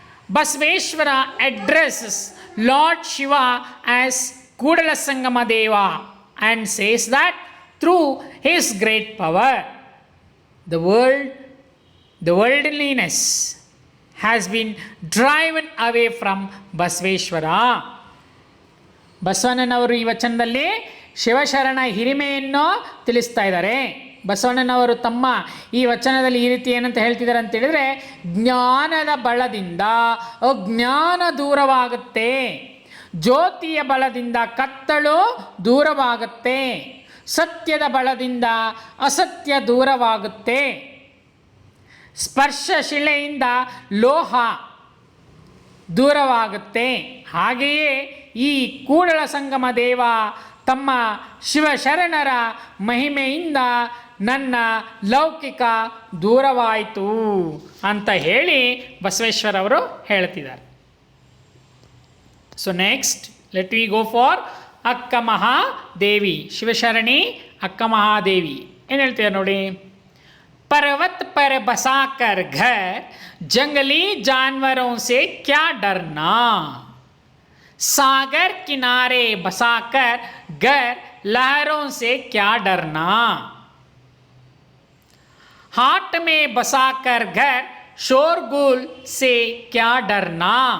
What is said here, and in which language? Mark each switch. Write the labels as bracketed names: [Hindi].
[English] Basveshwara addresses Lord Shiva as Kudala Sangama Deva and says that through his great power, the worldliness has been driven away from Basveshwara. [Kannada] ಬಸವಣ್ಣನವರು ಈ ವಚನದಲ್ಲಿ ಶಿವಶರಣ ಹಿರಿಮೆಯನ್ನು ತಿಳಿಸ್ತಾ ಇದ್ದಾರೆ. ಬಸವಣ್ಣನವರು ತಮ್ಮ ಈ ವಚನದಲ್ಲಿ ಈ ರೀತಿ ಏನಂತ ಹೇಳ್ತಿದ್ದಾರೆ ಅಂತ ಹೇಳಿದರೆ, ಜ್ಞಾನದ ಬಲದಿಂದ ಅಜ್ಞಾನ ದೂರವಾಗುತ್ತೆ, ಜ್ಯೋತಿಯ ಬಲದಿಂದ ಕತ್ತಲು ದೂರವಾಗುತ್ತೆ, ಸತ್ಯದ ಬಲದಿಂದ ಅಸತ್ಯ ದೂರವಾಗುತ್ತೆ, ಸ್ಪರ್ಶಶಿಲೆಯಿಂದ ಲೋಹ ದೂರವಾಗುತ್ತೆ. ಹಾಗೆಯೇ ಈ ಕೂಡಲ ಸಂಗಮ ದೇವ ತಮ್ಮ ಶಿವಶರಣರ ಮಹಿಮೆಯಿಂದ ನನ್ನ ಲೌಕಿಕ ದೂರವಾಯಿತು ಅಂತ ಹೇಳಿ ಬಸವೇಶ್ವರವರು ಹೇಳ್ತಿದ್ದಾರೆ. So next let we go for ಅಕ್ಕ ಮಹಾದೇವಿ, ಶಿವಶರಣಿ ಅಕ್ಕ ಮಹಾದೇವಿ ಏನು ಹೇಳ್ತಿದ್ದಾರೆ ನೋಡಿ. [Hindi] पर्वत पर बसाकर घर जंगली जानवरों से क्या डरना, सागर किनारे बसाकर घर लहरों से क्या डरना, हाट में बसाकर घर शोरगुल से क्या डरना.